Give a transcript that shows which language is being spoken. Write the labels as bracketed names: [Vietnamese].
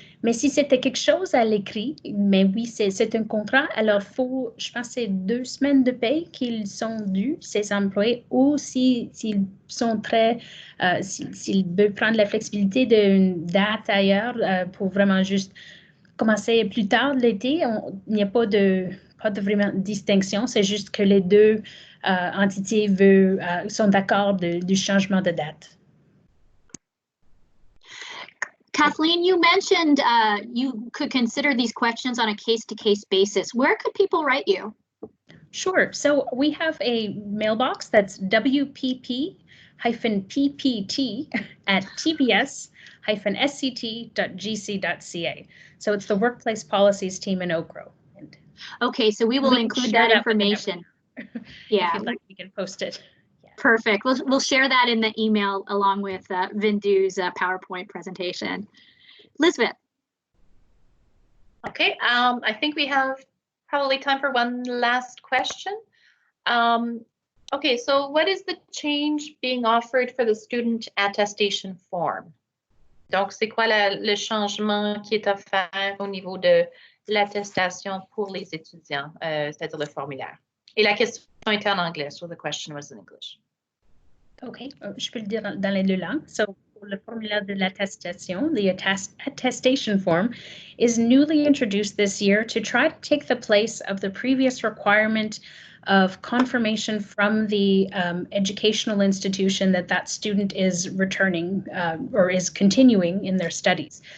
[French] Mais si c'était quelque chose à l'écrit, mais oui, c'est un contrat, alors je pense, c'est 2 semaines de paye qu'ils sont dus, ces employés, ou s'ils sont s'ils veulent prendre la flexibilité d'une date ailleurs pour vraiment juste commencer plus tard l'été, il n'y a pas de vraiment distinction, c'est juste que les deux entités sont d'accord du changement de date. [English] Kathleen, you mentioned you could consider these questions on a case-to-case basis. Where could people write you? Sure. So we have a mailbox that's wpp-pp@tbs-sct.gc.ca. So it's the workplace policies team in OCHRO. Okay, so we will include that information. Yeah, if you'd like, we can post it. Yeah. Perfect. We'll share that in the email along with Vinh Du's PowerPoint presentation. Elizabeth. Okay, I think we have probably time for one last question. Okay, so what is the change being offered for the student attestation form? [French] Donc, c'est quoi le changement qui est offert au niveau de l'attestation pour les étudiants, c'est-à-dire le formulaire? Et la question était en anglais, [English] so the question was in English. [French] OK, je peux le dire dans les deux langues. [English] So, [French] pour le formulaire de l'attestation, [English] the attestation form is newly introduced this year to try to take the place of the previous requirement of confirmation from the educational institution that student is returning or is continuing in their studies.